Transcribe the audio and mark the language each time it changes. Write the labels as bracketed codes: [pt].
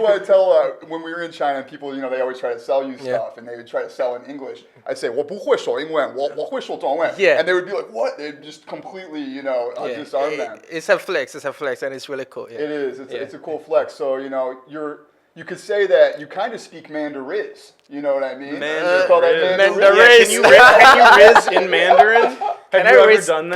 [en] This is what I tell when we were in China, people, they always try to sell you stuff, and they would try to sell in English. I'd say, [zh] 我不会说英文,我会说中文. [en] And they would be like, what? They'd just completely, disarm them. It's a flex, and it's really cool. It is. It's a cool flex. So, you could say that you kind of speak Mandarin. You know what I mean? Mandarin. Mandarin. Can you riz in Mandarin? Have you ever done that?